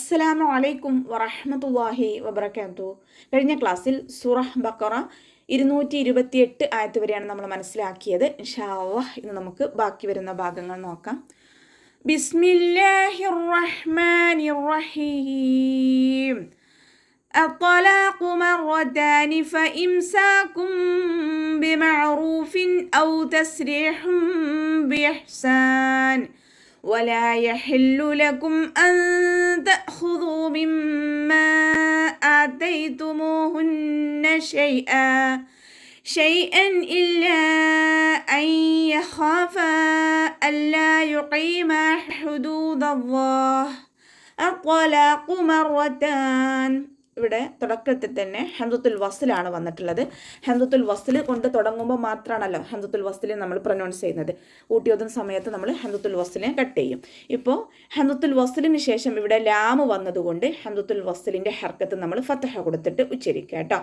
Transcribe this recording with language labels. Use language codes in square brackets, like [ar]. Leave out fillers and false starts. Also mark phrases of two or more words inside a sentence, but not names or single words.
[ar] السلام عليكم ورحمة الله وبركاته. [ml] കഴിഞ്ഞ ക്ലാസ്സിൽ സൂറഹ് ബഖറ 228 ആയത്ത് വരെയാണ് നമ്മൾ മനസ്സിലാക്കിയത്. [ar] إن شاء الله [ml] ഇന്ന് നമുക്ക് ബാക്കി വരുന്ന ഭാഗങ്ങൾ നോക്കാം. [ar] بسم الله الرحمن الرحيم. الطلاق مرتان فإمساك بمعروف أو تسريح بإحسان ولا يحل لكم أن تأخذوا مما آتيتموهن شيئا إلا أن يخافا ألا يقيما حدود الله الطلاق مرتان. [ml] ഇവിടെ തുടക്കത്തിൽ തന്നെ ഹംദത്തുൽ വസ്ലാണ് വന്നിട്ടുള്ളത്. ഹംദത്തുൽ വസ്ൽ കൊണ്ട് തുടങ്ങുമ്പോൾ മാത്രമാണല്ലോ ഹംദത്തുൽ വസ്ലിനെ നമ്മൾ പ്രൊനൗൺസ് ചെയ്യുന്നത്. ഊട്ടിയോതുന്ന സമയത്ത് നമ്മൾ ഹംദത്തുൽ വസ്ലിനെ കട്ട് ചെയ്യും. ഇപ്പോൾ ഹംദത്തുൽ വസ്ലിന് ശേഷം ഇവിടെ ലാമ് വന്നതുകൊണ്ട് ഹംദത്തുൽ വസ്ലിൻ്റെ ഹർക്കത്ത് നമ്മൾ ഫത്തഹ കൊടുത്തിട്ട് ഉച്ചരിക്കുക കേട്ടോ.